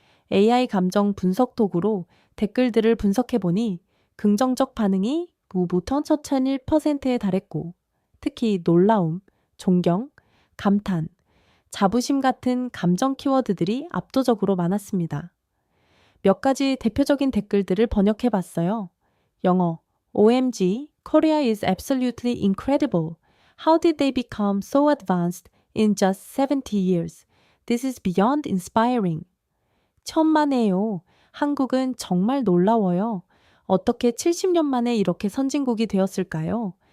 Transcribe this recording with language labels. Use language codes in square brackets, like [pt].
[ko] AI 감정 분석 도구로 댓글들을 분석해보니 긍정적 반응이 무부터 1,001%에 달했고 특히 놀라움, 존경, 감탄, 자부심 같은 감정 키워드들이 압도적으로 많았습니다. 몇 가지 대표적인 댓글들을 번역해봤어요. [en] 영어, OMG, Korea is absolutely incredible. How did they become so advanced in just 70 years? This is beyond inspiring. [ko] 천만에요. 한국은 정말 놀라워요. 어떻게 70년 만에 이렇게 선진국이 되었을까요?